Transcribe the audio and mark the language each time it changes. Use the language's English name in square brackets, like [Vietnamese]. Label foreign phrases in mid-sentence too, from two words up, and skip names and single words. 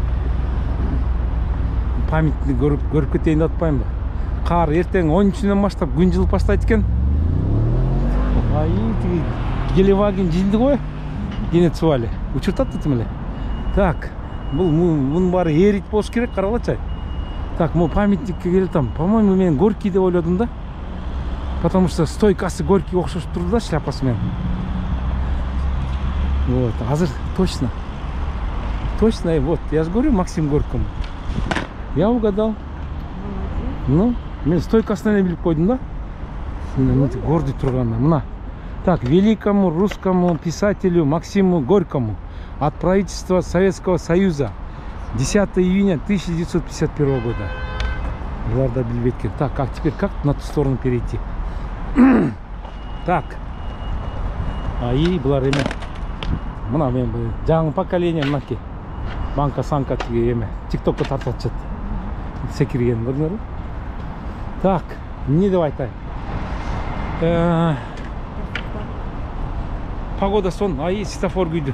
[Kyrgyz] Памятник көрүп кетейин деп атпаймынбы? Кар эртең 13-үнөн баштап күн жылып баштайт экен. Ай, тиги Гелеваген жинди го, Генецвале. Учуртат детим эле. Так, мунун баары эрит болуш керек, каралачы. Так, мы памятникке келатам. [Russian] По-моему, [Kyrgyz] мен Горький деп ойлодум да. [Russian] Потому что [Kyrgyz] стойкасы Горький окшош турду да, шляпасы менен. Вот, азыр точно. [Russian] Точно, вот, я же говорю, Максим Горький. Я угадал. Ну, [Kyrgyz] мен стойкасынан эле билип койдум да. Гордый турганына. Мына. [Russian] Так, великому русскому писателю Максиму Горькому от правительства Советского Союза 10 июня 1951 года. [Kyrgyz] Буларда билбейт экен. [Russian] Так, а теперь как на ту сторону перейти? [Kyrgyz] Так. И булар эме. Мына мен жаңы поколение мынаки. Банка-санка тиги эме. ТикТокко тартып атышат. Секирген көрдүңөрбү? Так, не деп айтайын? Погода сон, ай светофор күйдү.